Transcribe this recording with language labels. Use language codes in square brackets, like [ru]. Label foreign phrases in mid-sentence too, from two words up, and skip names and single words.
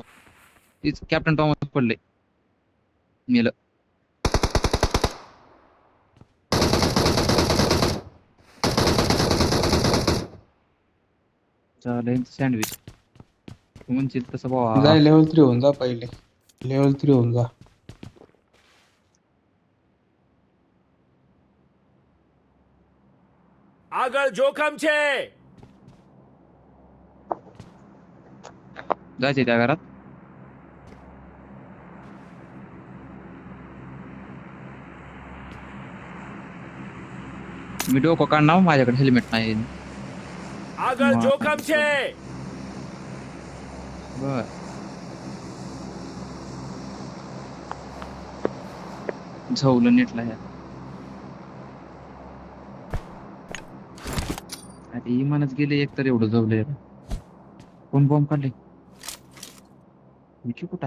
[mr] तीच कॅप्टन टॉम पडले मेलं. चालेल सँडविच तू म्हणशील तसं भावा. जाय लेवल 3 होऊन जा पहिले. लेवल 3 होऊन जा. [gu] આગળ જોખમ છે. [mr] जायचे त्या घरात. मी डोकं काढणार माझ्याकडे हेल्मेट नाही. [gu] આગળ જોખમ છે. [mr] बर झवलं नेटला ह्या. अरे इमानच गेले एक तर एवढं झवलंय. कोण बॉम्ब काढले विकी कुठं आहे.